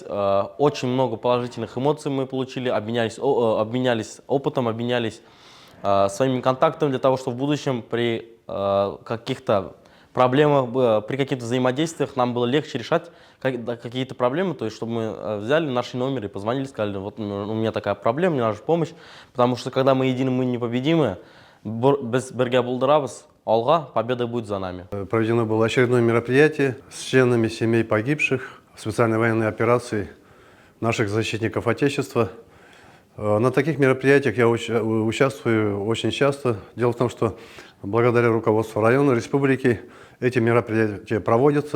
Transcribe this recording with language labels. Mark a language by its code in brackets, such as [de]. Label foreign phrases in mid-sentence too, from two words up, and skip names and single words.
[ru] Очень много положительных эмоций мы получили, обменялись опытом, обменялись своими контактами для того, чтобы в будущем при каких-то проблемах, при каких-то взаимодействиях нам было легче решать какие-то проблемы. То есть, чтобы мы взяли наши номеры и позвонили, сказали, вот у меня такая проблема, мне нужна помощь. Потому что когда мы едины, мы непобедимы. [tt] Без берга булдырабыз, алга, [ru] победа будет за нами. Проведено было очередное мероприятие с членами семей погибших в специальной военной операции наших защитников Отечества. На таких мероприятиях я участвую очень часто. Дело в том, что благодаря руководству района, республики эти мероприятия проводятся.